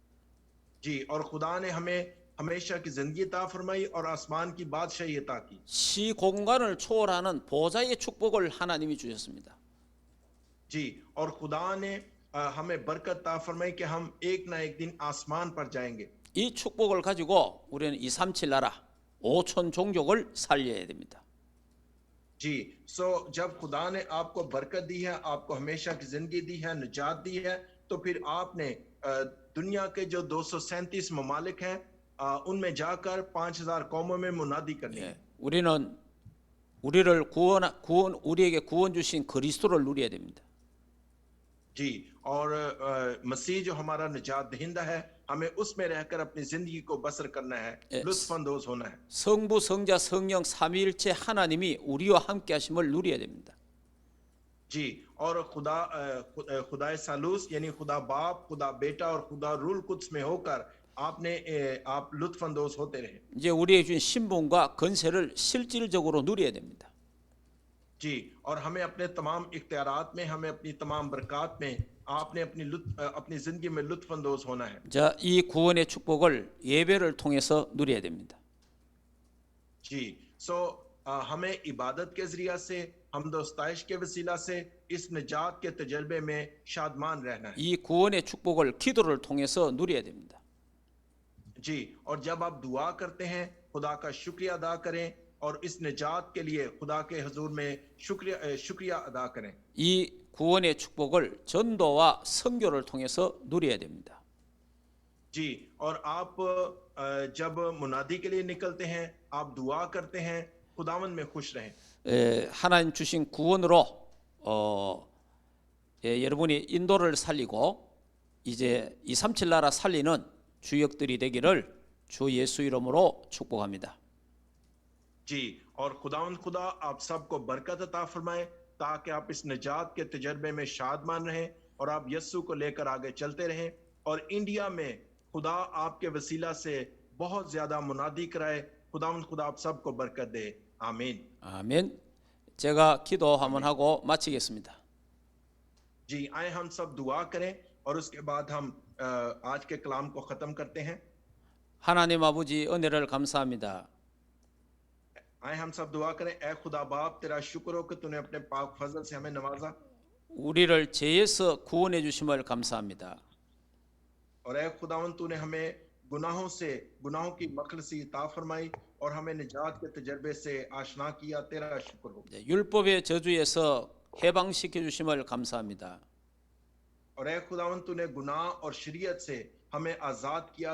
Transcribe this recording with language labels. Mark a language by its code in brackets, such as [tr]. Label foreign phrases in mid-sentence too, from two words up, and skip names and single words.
[ur] جی، اور خدا نے ہمیں ہمیشہ کی زندگی عطا فرمائی اور آسمان کی بادشاہی عطا کی. [ko] 시공간을 초월하는 보좌의 축복을 하나님이 주셨습니다. [ur] جی، اور خدا نے ہمیں برکت عطا فرمائی کہ ہم ایک نہ ایک دن آسمان پر جائیں گے. [ko] 이 축복을 가지고 우리는 237 나라 5천 종족을 살려야 됩니다. [ur] جی، سو جب خدا نے آپ کو برکت دی ہے، آپ کو ہمیشہ کی زندگی دی ہے، نجات دی ہے، تو پھر آپ نے دنیا کے جو 237 ممالک ہیں، ان میں جا کر 5000 قوموں میں منادی کرنی ہے. [ko] 우리는 우리에게 구원 주신 그리스도를 누려야 됩니다. [ur] جی، اور مسیح جو ہمارا نجات دہندہ ہے، ہمیں اس میں رہ کر اپنی زندگی کو بسر کرنا ہے، لطف اندوز ہونا ہے. [ko] 성부, 성자, 성령 삼위일체 하나님이 우리와 함께 하심을 누려야 됩니다. [ur] جی، اور خدا ثالوث یعنی خدا باپ، خدا بیٹا اور خدا رول قدس میں ہو کر آپ لطف اندوز ہوتے رہے. [ko] 이제 우리에게 준 신분과 건세를 실질적으로 누려야 됩니다. [ur] جی، اور ہمیں اپنے تمام اختیارات میں، ہمیں اپنی تمام برکات میں آپ نے اپنی زندگی میں لطف اندوز ہونا ہے. [ko] 자, 이 구원의 축복을 예배를 통해서 누려야 됩니다. [ur] جی، سو ہمیں عبادت کے ذریعہ سے، حمدوستائش کے وسیلہ سے اس نجات کے تجربے میں شادمان رہنا ہے. [ko] 이 구원의 축복을 기도를 통해서 누려야 됩니다. [ur] جی، اور جب آپ دعا کرتے ہیں، خدا کا شکریہ ادا کریں، اور اس نجات کے لیے خدا کے حضور میں شکریہ ادا کریں. [ko] 이 구원의 축복을 전도와 선교를 통해서 누려야 됩니다. [ur] جی، اور آپ جب منادی کے لیے نکلتے ہیں، آپ دعا کرتے ہیں، خداوند میں خوش رہیں. [ko] 하나님 주신 구원으로 여러분이 인도를 살리고 이제 237 나라 살리는 주역들이 되기를 주 예수 이름으로 축복합니다. [ur] جی، اور خداوند خدا آپ سب کو برکت عطا فرمائے تاکہ آپ اس نجات کے تجربے میں شادمان رہیں اور آپ یسو کو لے کر آگے چلتے رہیں اور انڈیا میں خدا آپ کے وسیلہ سے بہت زیادہ منادی کرائے. خداوند خدا آپ سب کو برکت دے. आमीन। [ko] 아멘. 제가 기도 한번 하고 마치겠습니다. [ur] جی، آئے ہم سب دعا کریں اور اس کے بعد ہم آج کے کلام کو ختم کرتے ہیں. [ko] 하나님 아버지 은혜를 감사합니다. [ur] آئے ہم سب دعا کریں. اے خدا باپ، تیرا شکر ہو کہ تو نے اپنے پاک فضل سے ہمیں نوازا [ko] 우리를 죄에서 구원해 주심을 감사합니다. [ur] اور اے خداون تو نے ہمیں گناہوں کی مخلصی عطا فرمائی اور ہمیں نجات کے تجربے سے آشنا کیا. تیرا شکر ہو. [ko] 율법의 저주에서 해방시켜 주심을 감사합니다. [ur] اور اے خداون تو نے گناہ اور شریعت سے ہمیں آزاد کیا.